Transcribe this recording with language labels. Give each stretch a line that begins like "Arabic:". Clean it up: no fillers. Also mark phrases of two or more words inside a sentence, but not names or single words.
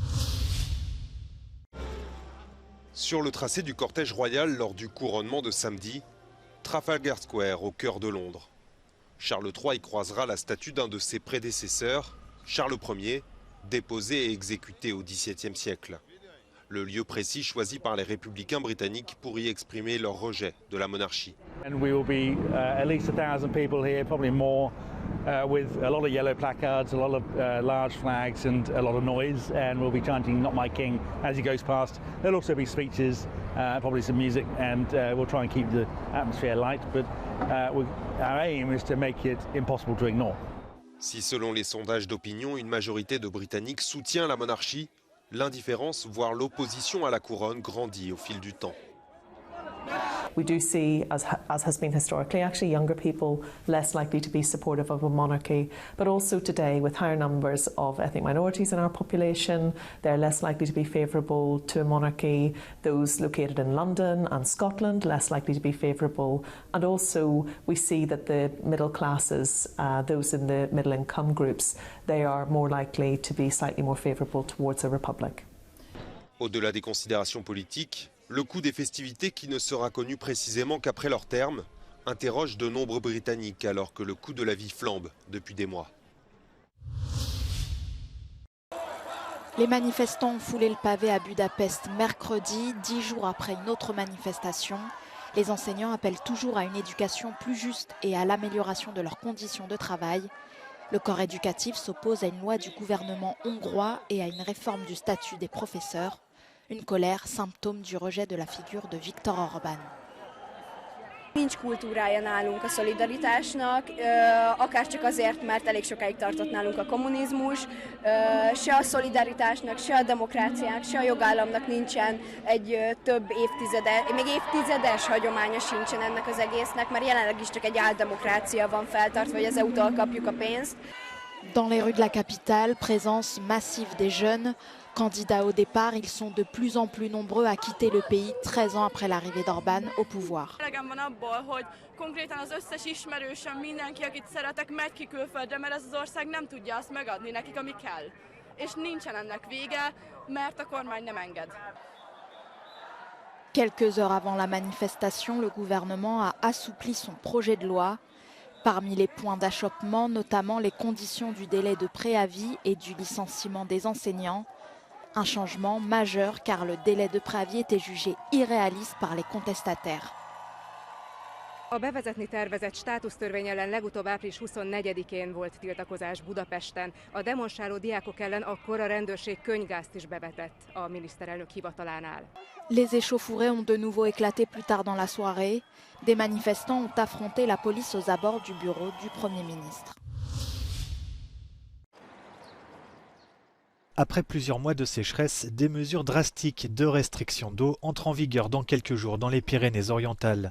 French: Sur le tracé du cortège royal lors du couronnement de samedi, Trafalgar Square au cœur de Londres. Charles III y croisera la statue d'un de ses prédécesseurs, Charles Ier, déposé et exécuté au XVIIe siècle. Le lieu précis choisi par les républicains britanniques pour y exprimer leur rejet de la monarchie.
English: And we will be at least 1,000 people here, probably more, with a lot of yellow placards, a lot of large flags and a lot of noise, and we'll be chanting "Not My King" as he goes past. There'll also be speeches, probably some music, and we'll try and keep the atmosphere light, but our aim is to make it impossible to ignore.
French: Si selon les sondages d'opinion, une majorité de Britanniques soutient la monarchie, l'indifférence, voire l'opposition à la couronne grandit au fil du temps.
English: We do see, as has been historically, actually younger people less likely to be supportive of a monarchy, but also today with higher numbers of ethnic minorities in our population, they're less likely to be favourable to a monarchy. Those located in London and Scotland, less likely to be favourable. And also we see that the middle classes, those in the middle income groups, they are more likely to be slightly more favourable towards a republic.
French: Au-delà des considérations politiques, le coût des festivités, qui ne sera connu précisément qu'après leur terme, interroge de nombreux Britanniques alors que le coût de la vie flambe depuis des mois. Les manifestants ont foulé le pavé à Budapest mercredi, 10 jours après une autre manifestation. Les enseignants appellent toujours à une éducation plus juste et à l'amélioration de leurs conditions de travail. Le corps éducatif s'oppose à une loi du gouvernement hongrois et à une réforme du statut des professeurs. Une colère, symptôme du rejet de la figure de Viktor Orbán.
Hungarian: Nincs kultúrája nálunk a szolidaritásnak, akárcsak azért, mert elég sokáig tartott nálunk a kommunizmus, se a szolidaritásnak, se a demokráciának, se a jogállamnak nincsen egy több évtizedes, még évtizedes hagyománya sincsen ennek az egésznek, mert jelenleg is csak egy áldemokrácia van feltartva, hogy az EU-tól kapjuk a pénzt.
French: Dans les rues de la capitale, présence massive des jeunes. Candidats au départ, ils sont de plus en plus nombreux à quitter le pays 13 ans après l'arrivée d'Orbán au pouvoir.
Hungarian: Elegem van abból, hogy konkrétan az összes ismerősöm, mindenki, akit szeretek, megy ki külföldre, mert ez az ország nem tudja azt megadni nekik, ami kell. És nincsen ennek vége, mert a kormány nem enged.
French: Quelques heures avant la manifestation, le gouvernement a assoupli son projet de loi. Parmi les points d'achoppement, notamment les conditions du délai de préavis et du licenciement des enseignants. Un changement majeur car le délai de préavis était jugé irréaliste par les contestataires.
Hungarian: A bevezetni tervezett státusztörvény ellen legutóbb április 24-én volt tiltakozás Budapesten. A demonstráló diákok ellen akkor a rendőrség könyvgázt is bevetett a miniszterelnök hivatalánál.
French: Les échauffourées ont de nouveau éclaté plus tard dans la soirée. Des manifestants ont affronté la police aux abords du bureau du Premier ministre. Après plusieurs mois de sécheresse, des mesures drastiques de restriction d'eau entrent en vigueur dans quelques jours dans les Pyrénées-Orientales.